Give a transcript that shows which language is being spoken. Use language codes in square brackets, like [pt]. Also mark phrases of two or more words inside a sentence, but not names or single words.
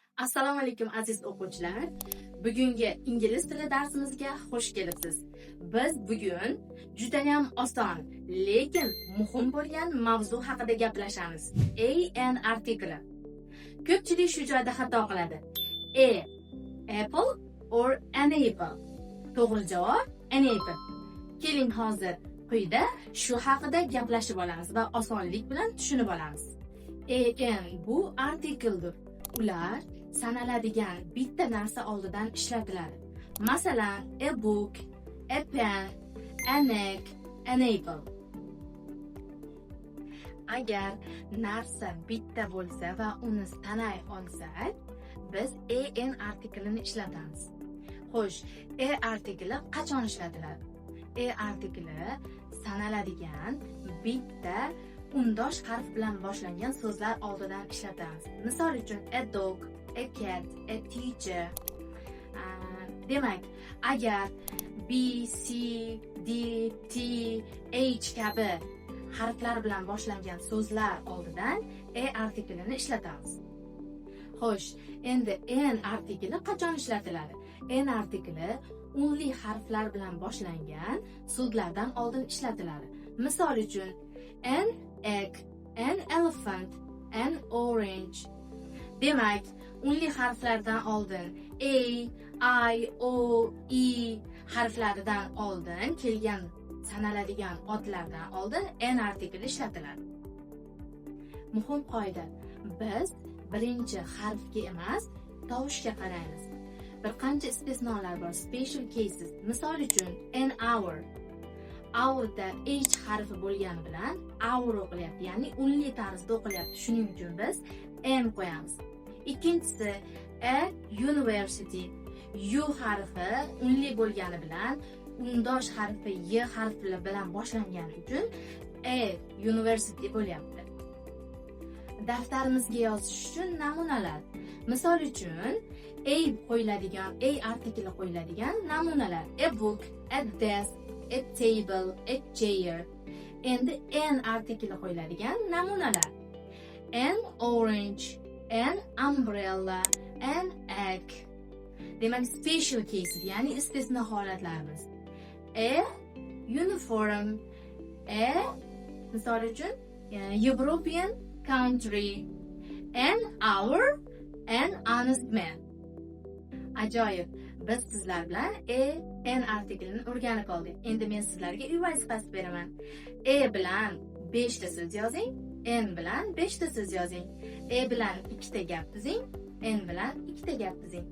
[uz] Assalomu alaykum aziz o'quvchilar. Bugungi ingliz tili darsimizga xush kelibsiz. Biz bugun juda ham oson, lekin muhim bo'lgan mavzu haqida gaplashamiz. An artikli. Ko'pchilik shu joyda xato qiladi. [en] Apple or an apple. [uz] To'g'ri javob [en] an apple. [uz] Keling hozir quyida shu haqida gaplashib olamiz va osonlik bilan tushunib olamiz. An bu artikeldir. Ular sanaladigan bitta narsa oldidan ishlatiladi. Masalan, [en] a book, a pen, an egg, an apple. [uz] Agar narsa bitta bo'lsa va uni sanay olsak, biz an artiklini ishlatamiz. Xo'sh, artikli qachon ishlatiladi? Artikli sanaladigan bitta undosh harf bilan boshlangan so'zlar oldidan ishlatamiz. Misol uchun [en] a dog, a cat, a teacher. [uz] Demak, agar B, C, D, T, H kabi harflar bilan boshlangan so'zlar oldidan artiklini ishlatamiz. Xo'sh, endi an artikli qachon ishlatiladi? An artikli unli harflar bilan boshlangan so'zlardan oldin ishlatiladi. Misol uchun [en] an egg, an elephant, an orange. [uz] Demak, unli harflardan oldin A, I, O, E harflaridan oldin kelgan sanaladigan otlardan oldin an artikli ishlatiladi. Muhim qoida. Biz birinchi harfga emas, tovushga qaraymiz. Bir qancha istisnolar bor, [en] special cases. [uz] Misol uchun [en] an hour. [uz] Hourda H harfi bo'lgani bilan hour o'qilyapti, ya'ni unli tarzda o'qilyapti. Shuning uchun biz n qo'yamiz. Ikkinchisi [en] a university. [uz] U harfi unli bo'lgani bilan undosh harfi y harfi bilan boshlangani uchun [en] a university [uz] bo'lyapti. Daftarimizga yozish uchun namunalar. Misol uchun a qo'yiladigan, a artikli qo'yiladigan namunalar: [en] a book, a desk, a table, a chair. [uz] Endi an artikli qo'yiladigan namunalar: [en] an orange, an umbrella, an egg. [uz] Demak, [en] special cases, [uz] ya'ni istisno holatlarimiz. [en] A uniform, a [uz] misol uchun [en] European country, an hour, an honest man. [uz] Ajoyib. Biz sizlar bilan an artiklini o'rganib oldik. Endi men sizlarga uy vazifasi beraman. Bilan 5 ta so'z yozing, n bilan 5 ta so'z yozing. Bilan 2 ta gap tuzing, n bilan 2 ta gap tuzing.